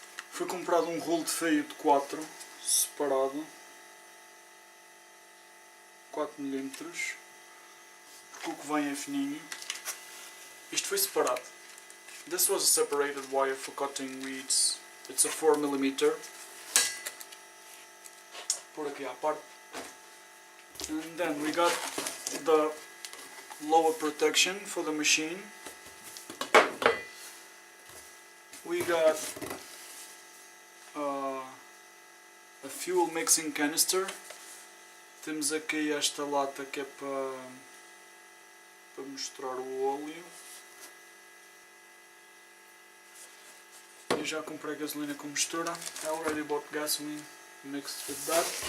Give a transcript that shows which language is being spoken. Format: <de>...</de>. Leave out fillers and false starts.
<pt>Foi comprado um rolo de feio de 4, separado, 4 mm, porque o que vem é fininho. Isto foi separado.</pt> <en>This was a separated wire for cutting weeds. It's a 4 mm.</en> <pt>Por aqui à parte.</pt> <en>And then we got the lower protection for the machine. We got a fuel mixing canister.</en> <pt>Temos aqui esta lata que é para mostrar o óleo. Eu já comprei gasolina com mistura.</pt> <en>I already bought gasoline mixed with that.</en>